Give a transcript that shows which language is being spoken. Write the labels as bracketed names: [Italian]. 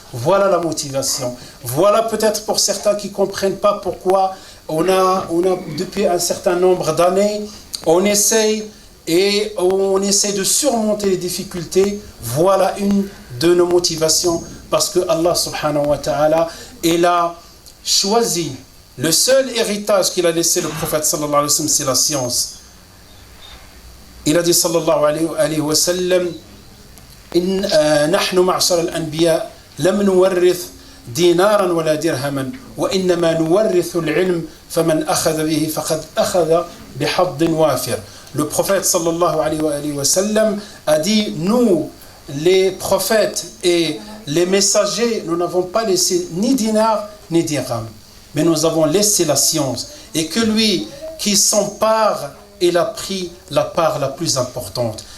[French] Voilà la motivation. Voilà peut-être pour certains qui ne comprennent pas pourquoi on a depuis un certain nombre d'années, on essaye de surmonter les difficultés. Voilà une de nos motivations, parce que Allah [Arabic] subhanahu wa ta'ala, [French] il a choisi le seul héritage qu'il a laissé le prophète [Arabic] sallallahu alayhi wa sallam, [French] c'est la science. Il a dit [Arabic] sallallahu alayhi wa sallam نحن معشر الأنبياء لم نورث دينارا ولا درهما وإنما نورث العلم فمن أخذ به فقد أخذ بحظ وافر. [French] Le prophète [Arabic] sallallahu alayhi wa sallam [French] a dit, nous les prophètes et les messagers, nous n'avons pas laissé ni dinar ni dirham, mais nous avons laissé la science, et que lui qui s'empare, il a pris la part la plus importante.